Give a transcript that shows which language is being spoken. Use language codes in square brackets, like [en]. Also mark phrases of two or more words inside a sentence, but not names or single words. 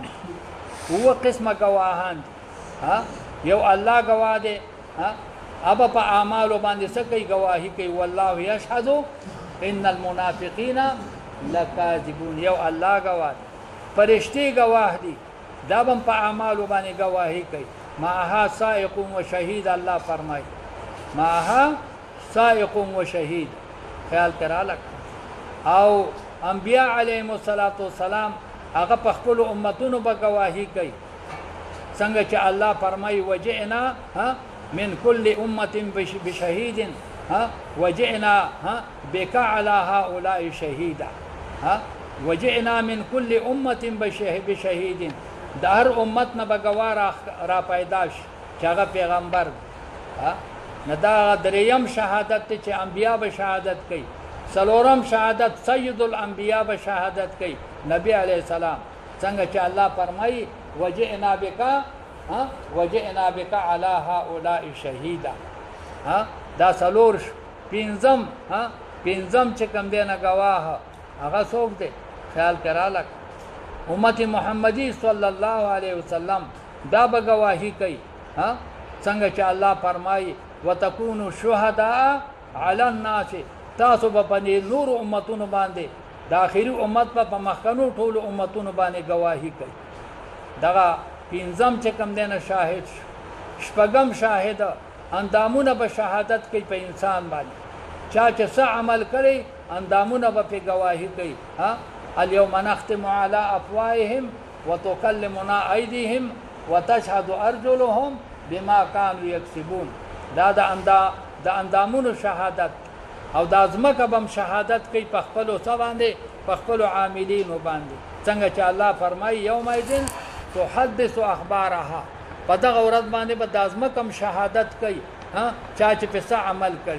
[ps] اووه قسمه ګواهان دي. یو الله گواه دی. اب په اعمالو باندې څه کوي؟ گواهی کوي. [ar] والله یشهد ان المنافقین لکاذبون. [ps] یو الله گواه دی. فرشتي گواه دي، دا هم په اعمالو باندې گواهی کوي. [ar] معها سائق و شهید، [ps] الله فرمایي [ar] معها سائق و شهید. [ps] خیال کرا لک. او انبیاء علیهم السلام هغه په خپل امتونو به گواهی کوي. څنګه چې الله فرمایي [ar] وجئنا من كل امه بشهید وجئنا بك على هؤلاء شهيدا. وجئنا من كل امه بشهید [ps] د هر امت نه به ګواه را پیدا شي چې هغه پیغمبر نه. دا دریم شهادت دی چې انبیا به شهادت کوي. څلورم شهادت سید الانبیا به شهادت کوي، نبی علیه السلام. څنګه چې الله فرمایي [ar] وجئنا بک علی هؤلاء شهیدا. [ps] دا څلور. پنځم چې کوم دی نه ګواه هغه څوک دی؟ خیال کراله امت محمدی صلی الله علیه وسلم دا به گواهی کوي. څنګه چې الله فرمایي [ar] وتكونوا شهداء علی الناس، [ps] تاسو به په نور امتونو باندې د آخري امت په مخکنو ټولو امتونو باندې گواهی کوي. دغه پنځم چې کوم دی نه شاهد. شپږم شاهد اندامونه به شهادت کوي په انسان باندې. چا چې څه عمل کړي اندامونه به په گواهی کوي. [ar] اليوم نختم على افواههم وتكلمنا ايديهم وتشهد ارجلهم بما كانوا يكسبون. [ps] دا د اندامونو شهادت. او د ازمکه بم شهادت کوي په خپل څه باندې، په خپل عاملینو باندې. څنګه چې الله فرمایي [ar] یومئذ تحدث اخبارها، [ps] په دغه ورځ باندې به د ازمکه شهادت کوي چا چې په څه عمل کړي.